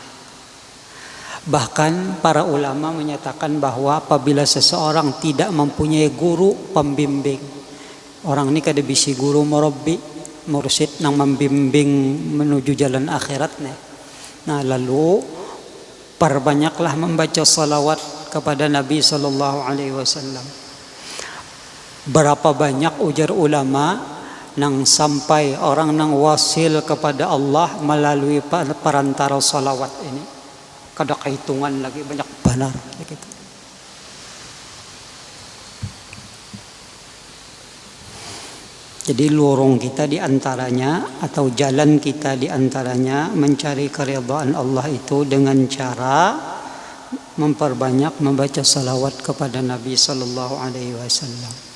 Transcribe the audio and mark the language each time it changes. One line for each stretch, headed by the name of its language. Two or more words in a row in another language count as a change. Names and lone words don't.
Indonesian: Bahkan para ulama menyatakan bahwa apabila seseorang tidak mempunyai guru pembimbing,
Banjar: orang ini kada bisi guru murabbi, mursyid nang membimbing menuju jalan akhirat nih.
Indonesian: Nah lalu perbanyaklah membaca salawat kepada Nabi
Arabic: صلى الله عليه وسلم.
Indonesian: Berapa banyak ujar ulama nang sampai orang nang wasil kepada Allah melalui perantara salawat ini.
Banjar: Kada kehitungan lagi banyak benar gitu.
Indonesian: Jadi lorong kita diantaranya atau jalan kita diantaranya mencari keridhaan Allah itu dengan cara memperbanyak membaca salawat kepada Nabi
Arabic: صلى الله عليه وسلم.